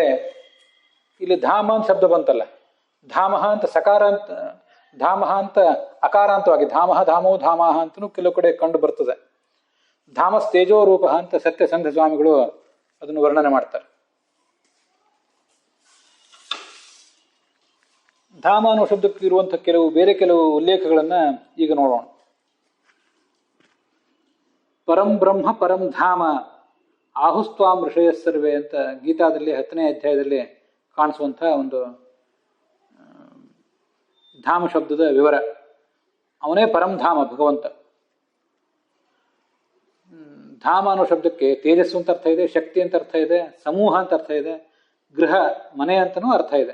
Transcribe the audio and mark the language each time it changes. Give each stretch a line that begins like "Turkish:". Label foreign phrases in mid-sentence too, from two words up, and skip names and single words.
Kannada: ಇಲ್ಲಿ ಧಾಮ ಅಂತ ಶಬ್ದ ಬಂತಲ್ಲ, ಧಾಮಃ ಅಂತ ಸಕಾರ ಅಂತ, ಧಾಮಃ ಅಂತ ಅಕಾರಾಂತವಾಗಿ ಧಾಮಃ ಧಾಮೋ ಧಾಮಃ ಅಂತನೂ ಕೆಲವು ಕಡೆ ಕಂಡು ಬರ್ತದೆ.
Sanskrit: ಧಾಮಸ್ ತೇಜೋ ರೂಪ
Kannada: ಅಂತ ಸತ್ಯಸಂಧ ಸ್ವಾಮಿಗಳು ಅದನ್ನು ವರ್ಣನೆ ಮಾಡ್ತಾರೆ. ಧಾಮ ಅನ್ನೋ ಶಬ್ದಕ್ಕೆ ಇರುವಂಥ ಕೆಲವು ಉಲ್ಲೇಖಗಳನ್ನ ಈಗ ನೋಡೋಣ.
Sanskrit: ಪರಂ ಬ್ರಹ್ಮ ಪರಂ ಧಾಮ ಆಹುಸ್ತ್ವಾಂ ಋಷಯ ಸರ್ವೇ
Kannada: ಅಂತ ಗೀತಾದಲ್ಲಿ 10ನೇ ಅಧ್ಯಾಯದಲ್ಲಿ ಕಾಣಿಸುವಂಥ ಒಂದು ಧಾಮ ಶಬ್ದದ ವಿವರ. ಅವನೇ ಪರಂಧಾಮ ಭಗವಂತ. ಧಾಮ ಅನ್ನೋ ಶಬ್ದಕ್ಕೆ ತೇಜಸ್ಸು ಅಂತ ಅರ್ಥ ಇದೆ, ಶಕ್ತಿ ಅಂತ ಅರ್ಥ ಇದೆ, ಸಮೂಹ ಅಂತ ಅರ್ಥ ಇದೆ, ಗೃಹ ಮನೆ ಅಂತನೂ ಅರ್ಥ ಇದೆ.